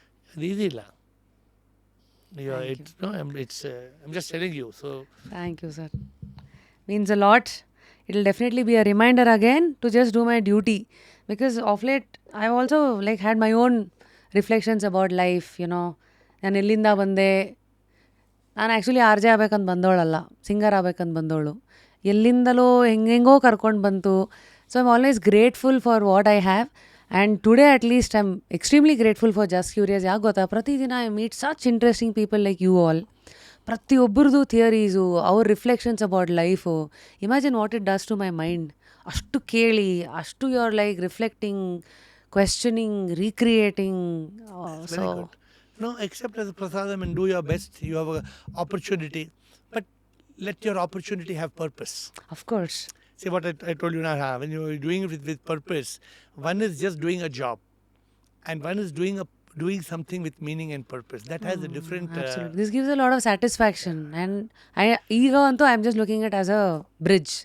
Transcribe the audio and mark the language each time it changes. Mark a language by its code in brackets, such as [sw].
[en] It's easy, la. I'm just telling you. So thank you, sir. Means a lot. It will definitely be a reminder again to just do my duty, because of late I've also like had my own reflections about life. [kn] ನಾನು ಎಲ್ಲಿಂದ ಬಂದೆ. ನಾನು actually RJ ಆಗ್ಬೇಕಂತ ಬಂದವಳಲ್ಲ, singer ಆಗ್ಬೇಕಂತ ಬಂದವಳು. ಎಲ್ಲಿಂದಲೋ ಹೆಂಗೆಂಗೋ ಕರ್ಕೊಂಡು ಬಂತು. [en] So I'm always grateful for what I have. And today at least I am extremely grateful for just curious. [kn] ಯಾಕೆ ಗೊತ್ತಾ, ಪ್ರತಿದಿನ [en] I meet such interesting people like you all. ಪ್ರತಿಯೊಬ್ಬರದು theories, ಅವ್ರ reflections about life. Imagine what it does to my mind. [kn] ಅಷ್ಟು ಕೇಳಿ, ಅಷ್ಟು [en] You are like reflecting, questioning, recreating. So no, accept as a prasadam and do your best. You have an opportunity, but let your opportunity have purpose. Of course. See what I told you now, when you are doing it with purpose, one is just doing a job and one is doing something with meaning and purpose. That has a different... Absolutely. This gives a lot of satisfaction. And [kn] ಈಗ ಅಂತೂ [en] I am just looking it as a bridge.